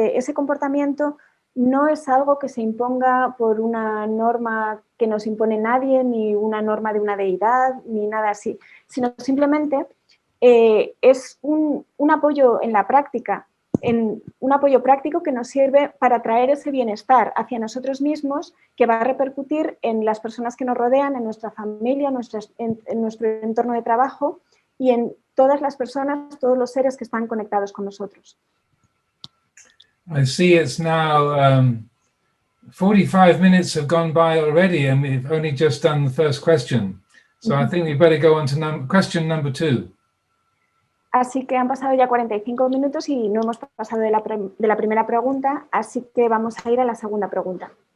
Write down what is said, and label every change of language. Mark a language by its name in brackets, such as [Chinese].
[Spanish] De ese comportamiento no es algo que se imponga por una norma que nos impone nadie, ni una norma de una deidad, ni nada así, sino simplemente es un apoyo en la práctica, un apoyo práctico que nos sirve para traer ese bienestar hacia nosotros mismos, que va a repercutir en las personas que nos rodean, en nuestra familia, en nuestro entorno de trabajo y en todas las personas, todos los seres que están conectados con nosotros. [English] I see it's now 45 minutes have gone by already and we've only just done the first question. So I think we better go on to question number 2. [Spanish] Así que han pasado ya 45 minutos y no hemos pasado de la primera pregunta, así que vamos a ir a la segunda pregunta.